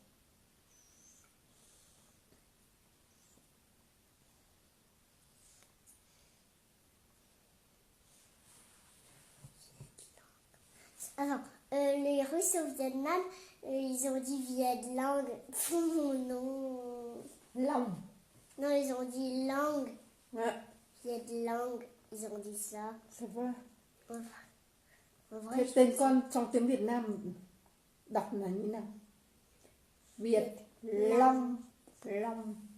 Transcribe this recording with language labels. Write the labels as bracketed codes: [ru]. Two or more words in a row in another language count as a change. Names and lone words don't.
[fr] Alors, les Russes au Vietnam, ils ont dit Vietlang. Mon nom. Langue. Non, ils ont dit langue. Ouais, Vietlang. Ils ont dit ça. c'est vrai. En vrai, [vi] Thế tên con trong tiếng Việt Nam đọc là như nào? Việt Long. Long.